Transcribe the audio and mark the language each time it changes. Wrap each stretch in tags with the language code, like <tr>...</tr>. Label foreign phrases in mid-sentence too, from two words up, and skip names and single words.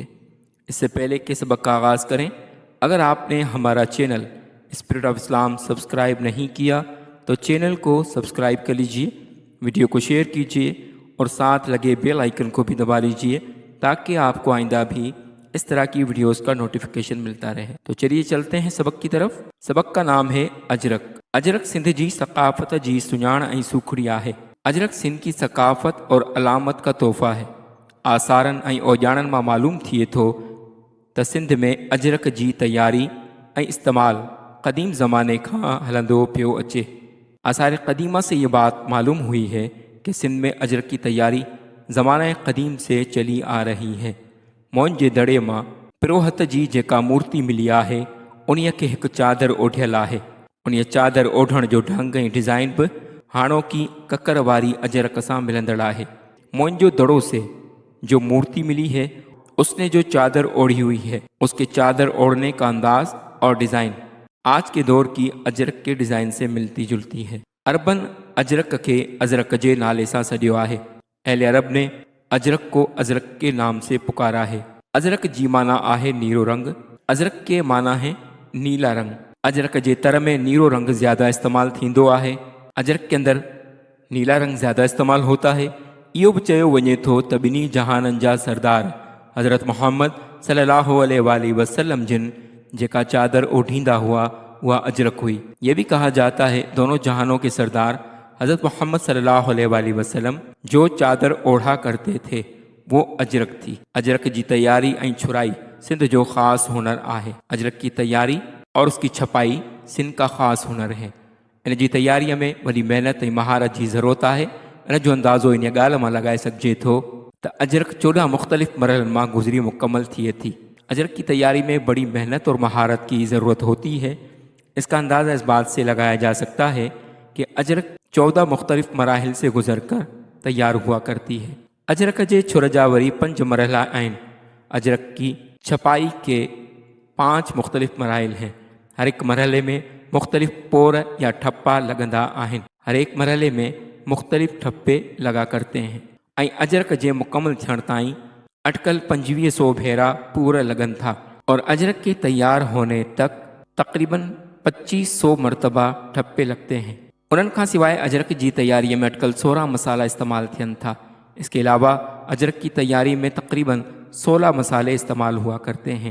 <ur>اس سے پہلے کہ سبق کا آغاز کریں، اگر آپ نے ہمارا چینل اسپرٹ آف اسلام سبسکرائب نہیں کیا تو چینل کو سبسکرائب کر لیجیے، ویڈیو کو شیئر کیجیے اور ساتھ لگے</ur> <en>bell icon</en> <ur>کو بھی دبا لیجیے تاکہ آپ کو آئندہ بھی اس طرح کی ویڈیوز کا نوٹیفکیشن ملتا رہے. تو چلیے چلتے ہیں سبق کی طرف. سبق کا نام ہے اجرک.</ur> <sd>अजरक सिंध जी सकाफ़त जी सुञाण ऐं सूखड़िया है।</sd> <ur>اجرک سندھ کی ثقافت اور علامت کا تحفہ ہے.</ur> <sd>आसारनि ऐं ओजाणनि मां मालूम थिए थो त सिंध में अजरक जी तैयारी ऐं इस्तेमाल क़दीम ज़माने खां हलंदो पियो अचे।</sd> <ur>آثار قدیمہ سے یہ بات معلوم ہوئی ہے کہ سندھ میں اجرک کی تیاری زمانہ قدیم سے چلی آ رہی ہے.</ur> <sd>मोइन जे दड़े मां पिरोहत जी जेका मूर्ति मिली आहे उन्हीअ खे हिकु चादर ओढ़ियल आहे। उन्हीअ चादर ओढ़ण जो ढंग ऐं डिज़ाइन बि हाणोकी ककर वारी अजरक सां मिलंदड़ आहे।</sd> <ur>موئن جو دڑو سے جو مورتی ملی ہے اس نے جو چادر اوڑھی ہوئی ہے اس کے چادر اوڑھنے کا انداز اور ڈیزائن آج کے دور کی اجرک کے ڈیزائن سے ملتی جلتی ہے.</ur> <sd>अरबन अजरक के अजरक जे नाले सां सॾियो आहे।</sd> <ur>اہل عرب نے اجرک کو اجرک کے نام سے پکارا ہے.</ur> <sd>अजरक जी माना आहे नीरो रंग।</sd> <ur>اجرک کے معنی ہے نیلا رنگ.</ur> <sd>अजरक जे तर में नीरो रंग ज़्यादा इस्तेमाल थींदो आहे।</sd> <ur>اجرک کے اندر نیلا رنگ زیادہ استعمال ہوتا ہے.</ur> <sd>इहो बि चयो वञे थो त ॿिन्ही जहाननि जा सरदार हज़रत मोहम्मद सल्लल्लाहु अलैहि वसल्लम जिन जेका चादर ओढ़ींदा हुआ वह अजरक हुई।</sd> <ur>یہ بھی کہا جاتا ہے دونوں جہانوں کے سردار حضرت محمد صلی اللہ علیہ وسلم جو چادر اوڑھا کرتے تھے وہ اجرک تھی.</ur> <sd>अजरक जी तैयारी ऐं छुराई सिंध जो ख़ासि हुनर आहे।</sd> <ur>اجرک کی تیاری اور اس کی چھپائی سندھ کا خاص ہنر ہے.</ur> <sd>इन जी तैयारीअ में वॾी महिनत ऐं महारत जी ज़रूरत आहे। इन जो अंदाज़ो इन ॻाल्हि मां लॻाए सघिजे थो त अजरक 14 मुख़्तलिफ़ मरहलनि मां गुज़री मुकम्मल थिए थी।</sd> <ur>اجرک کی تیاری میں بڑی محنت اور مہارت کی ضرورت ہوتی ہے. اس کا اندازہ اس بات سے لگایا جا سکتا ہے کہ اجرک 14 مختلف مراحل سے گزر کر تیار ہوا کرتی ہے.</ur> <sd>अजरक जे छुर जा वरी 5 मरहला आहिनि।</sd> <ur>اجرک کی چھپائی کے 5 مختلف مراحل ہیں.</ur> <sd>हर एक मरहले में मुख़्तलिफ़ पोर या ठप्पा लगंदा आहिनि।</sd> <ur>ہر ایک مرحلے میں مختلف ٹھپے لگا کرتے ہیں.</ur> <sd>ऐं अजरक जे मुकम्मल थियण ताईं अटकल 2500 भेरा पूरा लगन था</sd> <ur>اور اجرک کے تیار ہونے تک تقریباً 2500 مرتبہ ٹھپے لگتے ہیں.</ur> <sd>उन्हनि खां सिवाइ अजरक जी तैयारी में अटकल 16 मसाला इस्तेमाल थियनि था।</sd> <ur>اس کے علاوہ اجرک کی تیاری میں تقریباً 16 مسالے استعمال ہوا کرتے ہیں.</ur>